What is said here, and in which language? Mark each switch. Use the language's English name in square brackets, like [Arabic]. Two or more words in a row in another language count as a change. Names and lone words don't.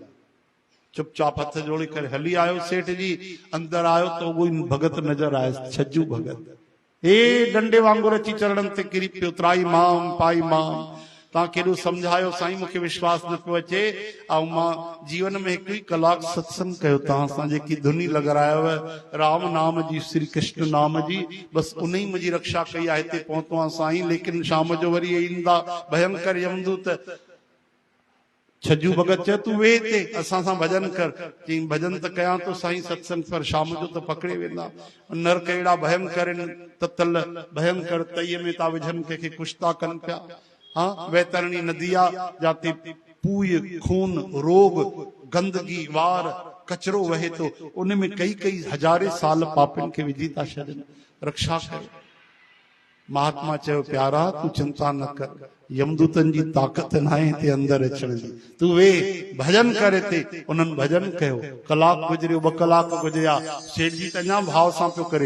[Sindhi] चुपचाप हथ जोड़े करे हली आयो। सेठ जी अंदर आयो तो उहो भगत नजर आयो, छजू भगत। हे डंडे वांगुर अची चरणनि ते किरी पियो, [Sanskrit] त्राई माम पाई माम। [Sindhi] तव्हां केॾो सम्झायो साईं, मूंखे विश्वास न पियो अचे। ऐं मां जीवन में 1 कलाक सत्संग कयो तव्हां सां, जेकी धुनी लॻारायव राम नाम जी, श्री कृष्ण नाम जी, बसि उन ई मुंहिंजी रक्षा कई आहे। हिते पहुतो आहियां साईं, लेकिन शाम जो वरी ईंदा भयंकर यमदूत। छजू भगत चयो तूं वेह हिते असां सां भजन कर। चई भजन त कयां तो साईं, सत्संग पर शाम जो त पकड़े वेंदा। नरक अहिड़ा भयंकर आहिनि, ततल भयंकर तईअ में था विझनि, कंहिंखे कुछ था कनि पिया। हाँ, वैतरणी नदी आहे जाते पूय खून रोग गंदगी वार कचरो वहे थो, उन में कई हज़ारे साल पापनि खे विझी था छॾनि। रक्षा कयो। महात्मा चयो प्यारा तू चिंता न कर, यमदूतन जी ताक़त न आहे हिते अंदर अचण जी, तू वे भजन करे ते। उन्हनि भजन कयो, कलाक गुजरियो, 2 कलाक गुजरिया, सेठ जी त अञा भाव सां पियो करे।